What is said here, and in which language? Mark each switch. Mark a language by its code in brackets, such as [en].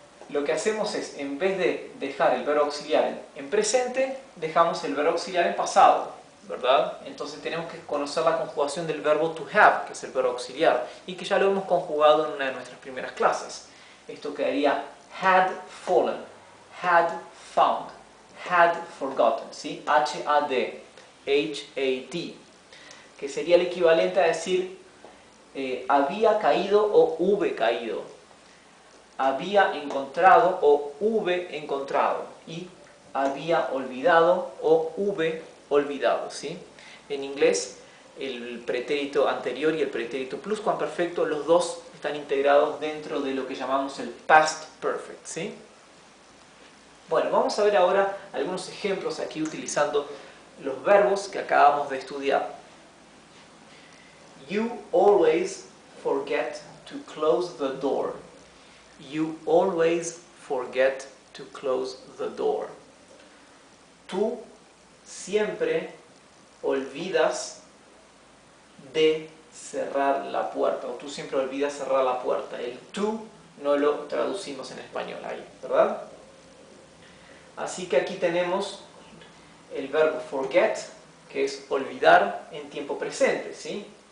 [es] lo que hacemos es, en vez de dejar el verbo auxiliar en presente, dejamos el verbo auxiliar en pasado, ¿verdad? Entonces tenemos que conocer la conjugación del verbo to have, que es el verbo auxiliar, y que ya lo hemos conjugado en una de nuestras primeras clases. Esto quedaría [en] had fallen, had found, had forgotten, [es] ¿sí? H-A-D, H-A-D, que sería el equivalente a decir había caído o hube caído, había encontrado o hube encontrado, y había olvidado o hube olvidado, ¿sí? En inglés, el pretérito anterior y el pretérito pluscuamperfecto, los dos están integrados dentro de lo que llamamos el past perfect, ¿sí? Bueno, vamos a ver ahora algunos ejemplos aquí utilizando los verbos que acabamos de estudiar. [en] You always forget to close the door. You always forget to close the door. [es] Tú siempre olvidas de cerrar la puerta, o tú siempre olvidas cerrar la puerta. El tú no lo traducimos en español ahí, ¿verdad? Así que aquí tenemos el verbo forget, que es olvidar en tiempo presente, ¿sí?